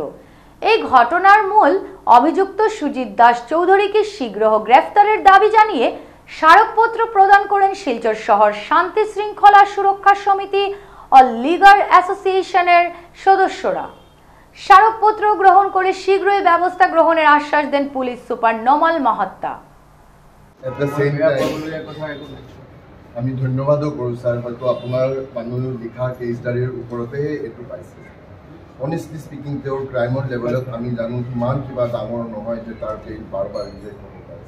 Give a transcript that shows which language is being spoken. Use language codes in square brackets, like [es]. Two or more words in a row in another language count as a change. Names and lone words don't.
[bn] এই ঘটনার মূল অভিযুক্ত সুজিত দাস চৌধুরীকে শীঘ্র গ্রেফতারের দাবি জানিয়ে স্মারকপত্র প্রদান করেন শিলচর শহর শান্তি শৃঙ্খলা সুরক্ষা সমিতি ও লিগার অ্যাসোসিয়েশনের সদস্যরা। স্মারকপত্র গ্রহণ করে শীঘ্রই ব্যবস্থা গ্রহণের আশ্বাস দেন পুলিশ সুপার নমল মাহাত্তা। [as] আমি ধন্যবাদও কৰোঁ স্যার, হয়তো আপোনাৰ মানুহ লিখা [en] case diary [as] ওপৰতেহে এইটো পাইছে। [en] honestly speaking [as] তেওঁৰ [en] crime level [as] আমি জানো সিমান কিবা ডাঙৰ নহয় যে তাৰ কেছ বাৰ বাৰ ৰিজেক্ট হ'ব পাৰিছে।